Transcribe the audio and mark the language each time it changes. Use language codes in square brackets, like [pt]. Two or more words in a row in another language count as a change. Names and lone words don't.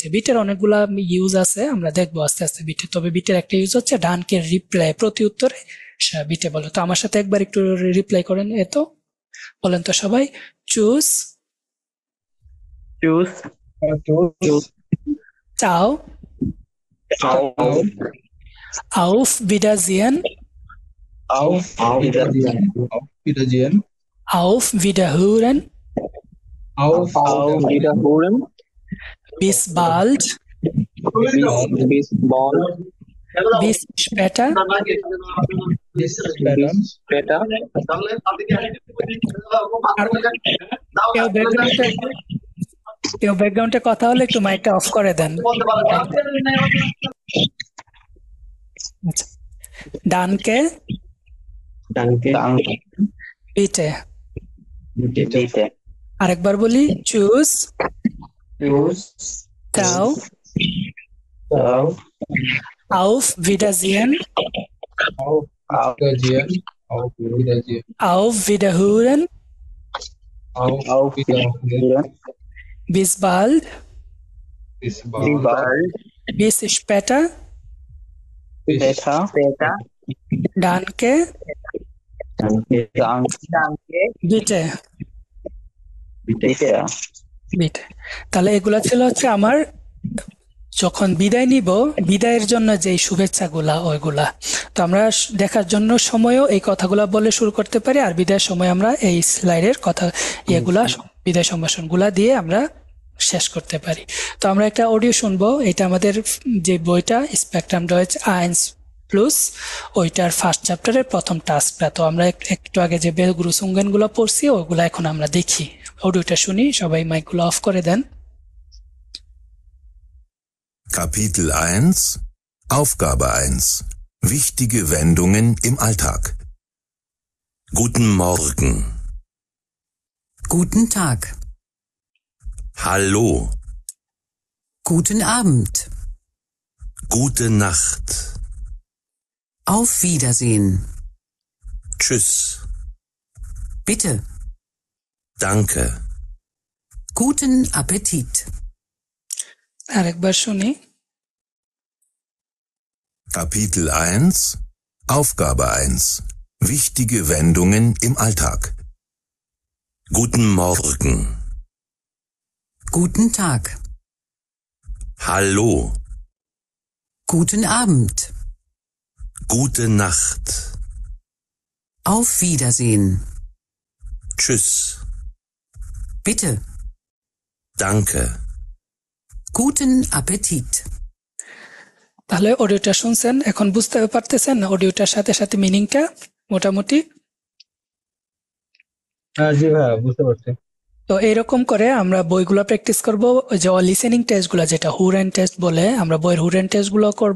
[bn] বিটের অনেকগুলা ইউজ আছে, আমরা দেখবো আস্তে আস্তে বিটে। তবে বিটের একটা ইউজ হচ্ছে ডানকে রিপ্লাই, প্রতি উত্তরে আচ্ছা বিটে বলো তো, আমার সাথে একবার একটু রিপ্লাই করেন এতো, বলেন তো সবাই। [de] চুজ চুজ choose [it] চাও [de] auf auf Wiedersehen auf Wiedersehen auf Wiederhören auf wiederholen, bis bald bis bald, bis später bis später später, [bn] আর কেউ ব্যাকগ্রাউন্ডে কথা হলে একটু মাইকটা অফ করে দেন। আচ্ছা। [de] ডানকে danke, বিটে, bitte, [bn] আরেকবার বলি। [de] Tschüss ciao auf, auf Wiedersehen auf Wiedersehen auf Wiederhören auf Wiedersehen bis bald bis bis bald bald, bis später bis später, danke danke, bitte bitte, বিটে। [bn] তাহলে এগুলা ছিল হচ্ছে আমার যখন বিদায় নিব, বিদায়ের জন্য যে শুভেচ্ছাগুলা ওইগুলা। তো আমরা দেখার জন্য সময়ও এই কথাগুলা বলে শুরু করতে পারি, আর বিদায়ের সময় আমরা এই স্লাইডের কথা এগুলা বিদায় সম্ভাষণগুলা দিয়ে আমরা শেষ করতে পারি। তো আমরা একটা অডিও শুনবো, এটা আমাদের যে বইটা স্পেকট্রাম ডয়েচ 1+, ওইটার [en] first chapter [bn] প্রথম টাস্কটা। তো আমরা একটু আগে যে বেলগ্রুসুঙ্গেন গুলো পড়ছি ওইগুলা এখন আমরা দেখি। অডিওটা শুনি, সবাই মাইকগুলো অফ করে দেন। [de] Kapitel 1 Aufgabe 1 Wichtige Wendungen im Alltag. Guten Morgen. Guten Tag. Hallo. Guten Abend. Gute Nacht. Auf Wiedersehen. Tschüss. Bitte. Danke. Guten Appetit. [bn] আরেকবার শুনি। [de] Kapitel 1 Aufgabe 1 Wichtige Wendungen im Alltag. Guten Morgen. Guten Tag. Hallo. Guten Abend. Gute Nacht. Auf Wiedersehen. Tschüss. Bitte. Danke. Guten Appetit. [bn] তাহলে অডিওটা শুনছেন, এখন বুঝতে পারতেছেন না অডিওটার সাথে সাথে মিনিংটা মোটামুটি? হ্যাঁ জি ভাই বুঝতে পারছি। তো এইরকম করে আমরা বইগুলো প্র্যাকটিস করব। ওই যে [en] listening test [bn] যেটা [de] Hören Test [bn] বলে, আমরা বইয়ের [de] Hören Test [bn] করব।